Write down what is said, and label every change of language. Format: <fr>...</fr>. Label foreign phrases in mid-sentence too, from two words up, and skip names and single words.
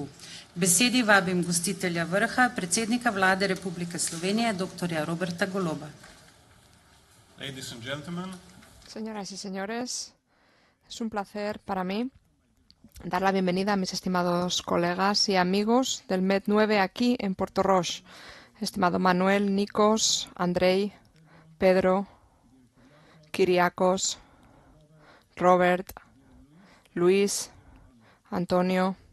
<sl>Besedi vabim gostitelja vrha, predsednika vlade Republike Slovenije, dr. Roberta Goloba.</sl> <en>Ladies and gentlemen.</en> <es>Señoras y señores, es un placer para mí dar la bienvenida a mis estimados colegas y amigos del MED9 aquí en Puerto Roche. Estimado Manuel, Nikos, Andrei, Pedro, Kiriakos, Robert, Luis, Antonio.</es>